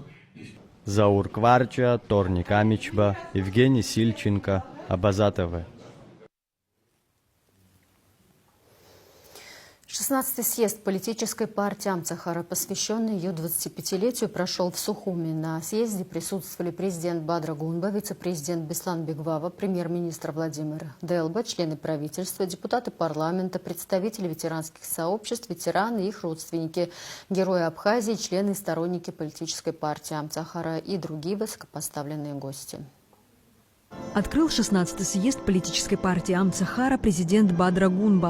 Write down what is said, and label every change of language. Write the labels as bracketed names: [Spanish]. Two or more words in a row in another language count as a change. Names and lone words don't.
[Russian] Заур Кварча, Торник Амичба, Евгений Сильченко, Абаза ТВ. 16-й съезд политической партии Амцахара, посвященный ее 25-летию, прошел в Сухуми. На съезде присутствовали президент Бадра Гунба, вице-президент Беслан Бегвава, премьер-министр Владимир Делба, члены правительства, депутаты парламента, представители ветеранских сообществ, ветераны и их родственники, герои Абхазии, члены и сторонники политической партии Амцахара и другие высокопоставленные гости. Открыл 16-й съезд политической партии Амцахара президент Бадра Гунба.